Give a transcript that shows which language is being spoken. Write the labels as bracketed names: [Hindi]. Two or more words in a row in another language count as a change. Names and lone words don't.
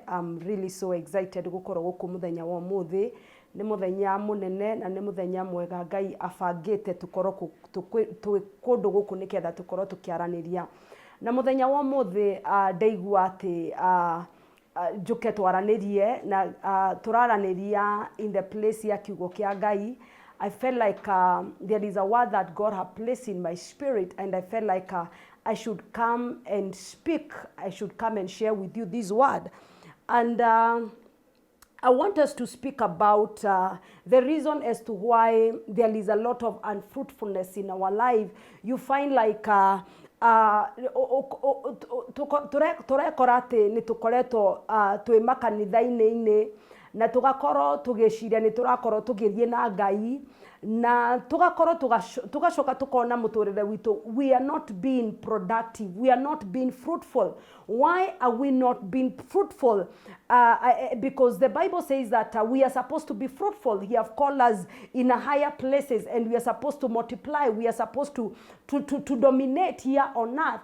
[English] I'm really so excited [Kikuyu] gukorwo guku muthenya wa muthi. Ni muthenya munene na ni muthenya mwega Ngai abangite tukorwo kundu guku niketha tukorwo tukiaraniria. Na muthenya wa muthi ndaigua ati njuke twaranirie na turaraniria [English] in the place [Kikuyu] ya kiugo kia Ngai. [English] I felt like there is a word that God has placed in my spirit, and I felt like I should come and speak. I should come and share with you this word. And I want us to speak about the reason as to why there is a lot of unfruitfulness in our life. You find like [Kikuyu] turekora ati ni tukoretwo twi makanitha-ini na tugakorwo tugiciria ni turakorwo tugithie na Ngai na tugakorwo tugacoka tukona muturire witu. [English] We are not being productive, we are not being fruitful. Why are we not being fruitful? Because the Bible says that we are supposed to be fruitful. He have called us in a higher places, and we are supposed to multiply. We are supposed to dominate here on earth.